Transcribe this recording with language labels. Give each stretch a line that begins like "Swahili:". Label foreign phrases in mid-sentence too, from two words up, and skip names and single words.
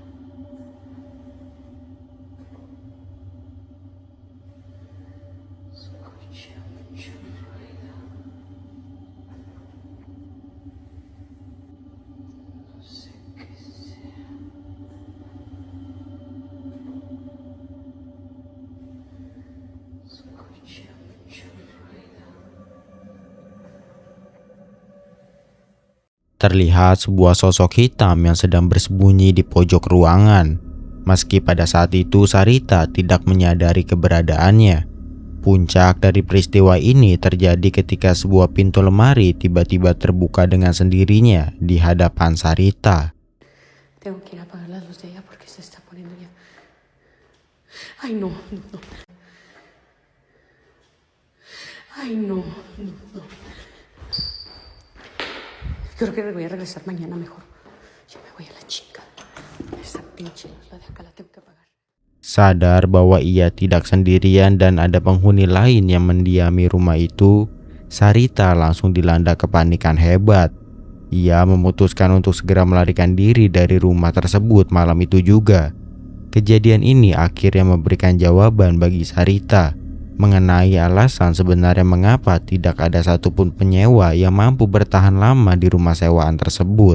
Spanish: Escuché mucho ruido. No sé qué sea. Escuché mucho ruido.
Indonesian: Terlihat sebuah sosok hitam yang sedang bersembunyi di pojok ruangan. Meski pada saat itu Sarita tidak menyadari keberadaannya. Puncak dari peristiwa ini terjadi ketika sebuah pintu lemari tiba-tiba terbuka dengan sendirinya di hadapan Sarita.
Spanish: Tengo que ir a apagar la luz de ella porque se está poniendo ya. Ay, no, no, no. Ay, no, no, no. Creo que me voy a regresar mañana mejor. Ya me voy a la chingada. Esa pinche luz, la de acá la tengo que apagar.
Indonesian: Sadar bahwa ia tidak sendirian dan ada penghuni lain yang mendiami rumah itu, Sarita langsung dilanda kepanikan hebat. Ia memutuskan untuk segera melarikan diri dari rumah tersebut malam itu juga. Kejadian ini akhirnya memberikan jawaban bagi Sarita mengenai alasan sebenarnya mengapa tidak ada satupun penyewa yang mampu bertahan lama di rumah sewaan tersebut.